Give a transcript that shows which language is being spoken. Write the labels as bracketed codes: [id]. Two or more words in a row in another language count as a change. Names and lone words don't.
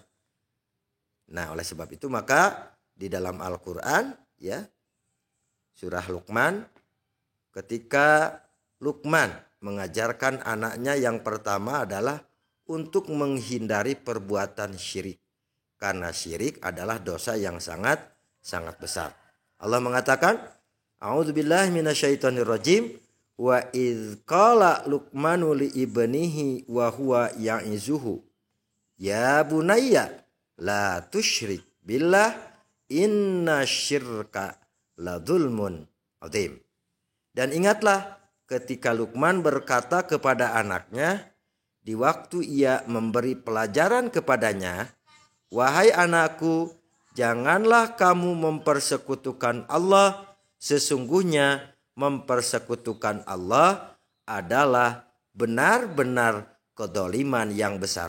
[id] Nah, oleh sebab itu maka di dalam Al-Qur'an, ya, surah Luqman, ketika Luqman mengajarkan anaknya yang pertama adalah untuk menghindari perbuatan syirik. Karena syirik adalah dosa yang sangat besar. Allah mengatakan, [ar] أعوذ بالله من الشيطان الرجيم. وإذ قال لقمان لابنه وهو يعظه. يا بني لا تشرك بالله إن الشرك لظلم عظيم. [id] Dan ingatlah ketika Luqman berkata kepada anaknya di waktu ia memberi pelajaran kepadanya, wahai anakku, janganlah kamu mempersekutukan Allah. Sesungguhnya mempersekutukan Allah adalah benar-benar kedoliman yang besar.